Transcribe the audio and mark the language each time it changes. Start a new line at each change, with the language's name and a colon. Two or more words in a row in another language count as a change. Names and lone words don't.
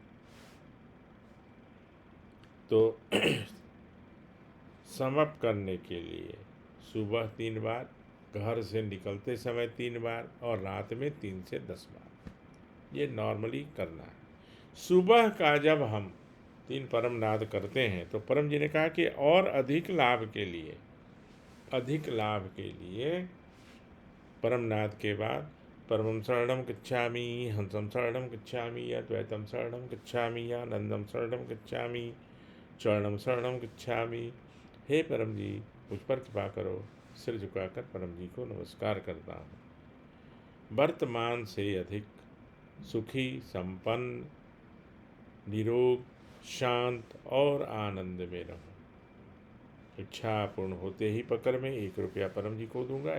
Hindi: तो समअप करने के लिए सुबह 3 बार, घर से निकलते समय 3 बार, और रात में 3 से 10 बार। ये नॉर्मली करना है। सुबह का जब हम 3 परम नाद करते हैं तो परम जी ने कहा कि और अधिक लाभ के लिए परम नाद के बाद
Sanskrit: परमं शरणं गच्छामि, हंसं शरणं गच्छामि, अद्वैतं शरणं गच्छामि, आनंदं शरणं गच्छामि, चरणं शरणं गच्छामि।
Hindi: हे परम जी, मुझ पर कृपा करो। सिर झुकाकर परम जी को नमस्कार करता हूँ। वर्तमान से अधिक सुखी, संपन्न, निरोग, शांत और आनंद में रहूं। इच्छा पूर्ण होते ही पकड़ में 1 रुपया परम जी को दूंगा।